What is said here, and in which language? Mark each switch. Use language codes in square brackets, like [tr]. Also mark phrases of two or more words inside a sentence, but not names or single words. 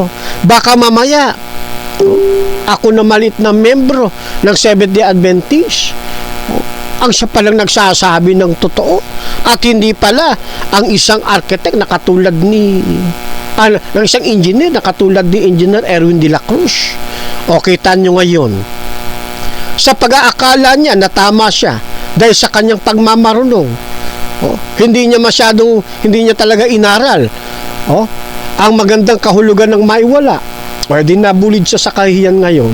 [tl] Baka mamaya, ako na malit na membro ng Seventh-day Adventist, ang siya palang nagsasabi ng totoo at hindi pala ang isang architect na katulad ni ng isang engineer na katulad ni Engineer Erwin de la Cruz. O kita nyo ngayon, sa pag-aakala niya na tama siya dahil sa kanyang pagmamarunong, hindi niya talaga inaral ang magandang kahulugan ng maiwala, o di nabulid siya sa kahiyan ngayon.